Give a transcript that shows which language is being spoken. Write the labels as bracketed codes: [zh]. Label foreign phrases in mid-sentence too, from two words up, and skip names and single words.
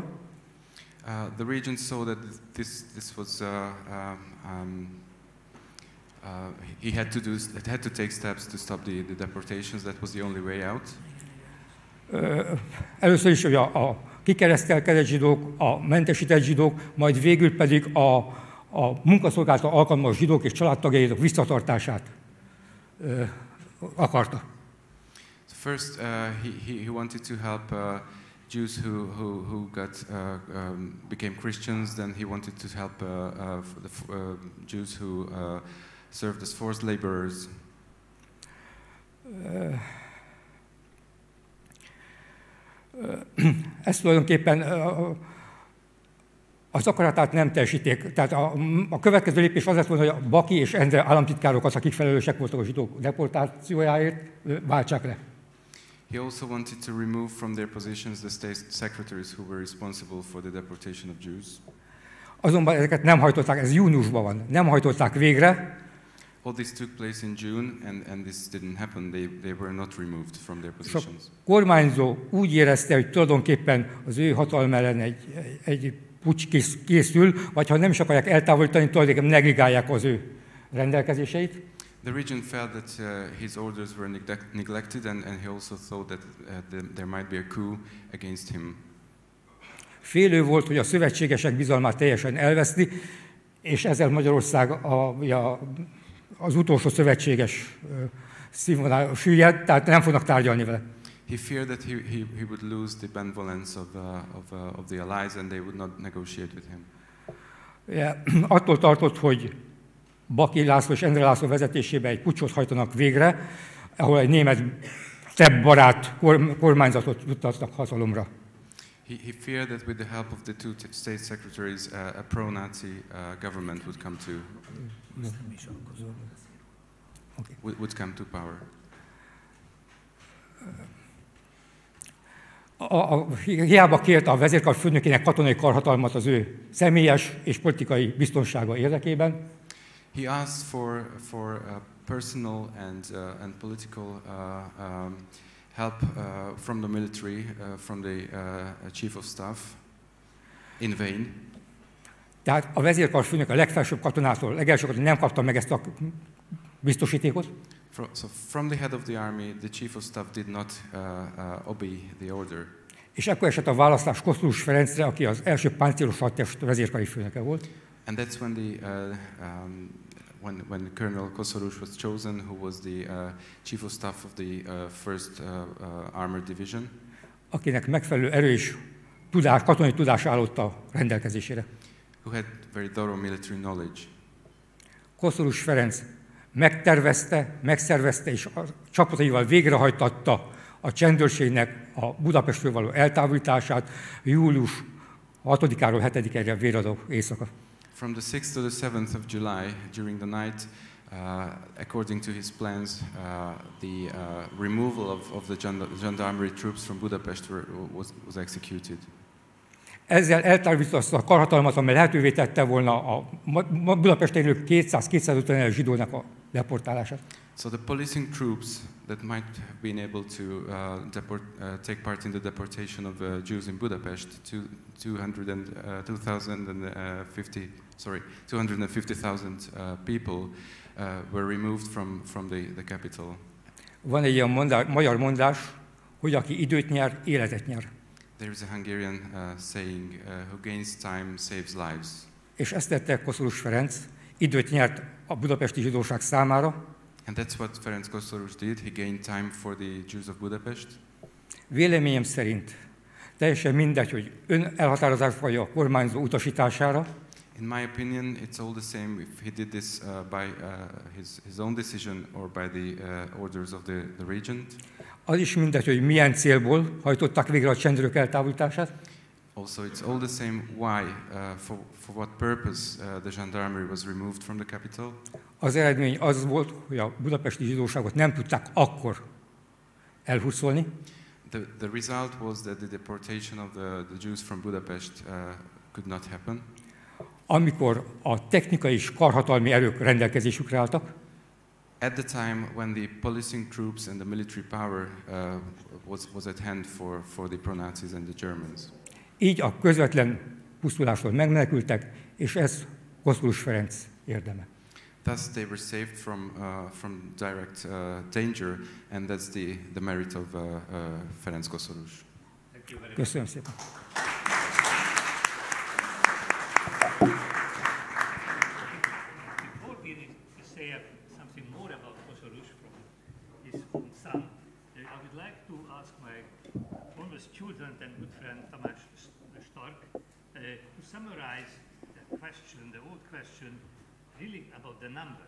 [en] The region saw that this was he had to take steps to stop the deportations. That was the only way out. [hu] Először is a kikeresztelkedett zsidók, a mentesített zsidók, majd végül pedig a munkaszolgálatra alkalmas zsidók és családtagjainak visszatartását akarta. [en] So first, he wanted to help Jews who became Christians. Then he wanted to help the Jews who served as forced laborers. [hu] Ezt tulajdonképpen az akaratát nem teljesíték. Tehát a következő lépés az lett volna, hogy a Baki és Endre államtitkárokat, akik felelősek voltak a zsidók deportációjáért, váltsák le. [en] He also wanted to remove from their positions the state secretaries who were responsible for the deportation of Jews. [hu] Azonban ezeket nem hajtották, ez júniusban van, nem hajtották végre. [en] All this took place in June, and this didn't happen. They were not removed from their positions. [hu] A kormányzó úgy érezte, hogy tulajdonképpen az ő hatalma ellen egy puccs készül, vagy ha nem is akarják eltávolítani, tulajdonképpen negligálják az ő rendelkezéseit. [en] The region felt that his orders were neglected, and he also thought that there might be a coup against him. [hu] Félő volt, hogy a szövetségesek bizalmát teljesen elveszti, és ezzel Magyarország az utolsó szövetséges színvonal süllyed, tehát nem fognak tárgyalni vele. [en] He feared that he would lose the benevolence of the allies and they would not negotiate with him. [hu] Attól tartott, hogy Baki László és Endre László vezetésében egy puccsot hajtanak végre, ahol egy német barát kormányzatot juttatnak hatalomra. [en] He feared that with the help of the two state secretaries, a pro-Nazi government would come to power. [hu] Hiába kérte a vezérkar főnökének katonai karhatalmat az ő személyes és politikai biztonsága érdekében. [en] He asked for personal and political help from the military, from the chief of staff, in vain. [hu] Tehát a vezérkar főnök a legfelsőbb katonától, legelső katonától nem kapta meg ezt a biztosítékot. [en] So from the head of the army, the chief of staff did not obey the order. [hu] És ekkor esett a választás Koszorús Ferencre, aki az első páncélos hadtest vezérkari főnöke volt. [en] And that's when Colonel Koszorús was chosen, who was the chief of staff of the first armored division. [hu] Akinek megfelelő erős katonai tudás állott a rendelkezésére. [en] Who had very thorough military knowledge. [hu] Koszorús Ferenc megtervezte, megszervezte és a csapataival végrehajtatta a csendőrségnek a Budapestről való eltávolítását július 6-áról 7-ére véradó éjszaka. [en] From the 6th to the 7th of July, during the night, according to his plans, the removal of the gendarmerie troops from Budapest was executed. [hu] Ezzel eltávolította a karhatalmat, amely lehetővé tette volna a Budapesten élő 200-250 zsidónak a deportálását. [en] So the policing troops that might have been able to take part in the deportation of Jews in Budapest, 250,000 people were removed from the capital. [hu] Van egy ilyen magyar mondás, hogy aki időt nyer, életet nyer. [en] There is a Hungarian saying, who gains time saves lives. [hu] És ezt tette Koszorús Ferenc, időt nyert a budapesti zsidóság számára. [en] And that's what Ferenc Koszorús did. He gained time for the Jews of Budapest. [hu] Véleményem szerint teljesen mindegy, hogy ön elhatározás vagy a kormányzó utasítására. [en] In my opinion, it's all the same if he did this by his own decision or by the orders of the regent. [hu] Az is mindegy, hogy milyen célból hajtották végre a csendőrök eltávolítását. [en] Also, it's all the same why, for what purpose the gendarmerie was removed from the capital. [hu] Az eredmény az volt, hogy a budapesti zsidóságot nem tudták akkor elhurcolni. [en] The result was that the deportation of the Jews from Budapest could not happen. [hu] Amikor a technikai és karhatalmi erők rendelkezésükre álltak. [en] At the time when the policing troops and the military power was at hand for the pro-Nazis and the Germans. [hu] Így a közvetlen pusztulástól megmenekültek, és ez Koszorús Ferenc érdeme. [en] Thus they were saved from direct danger, and that's the merit of Ferenc Koszorús. [hu] Köszönöm szépen. [en] Student and good friend Tamás Stark to summarize the question, the old question, really about the numbers.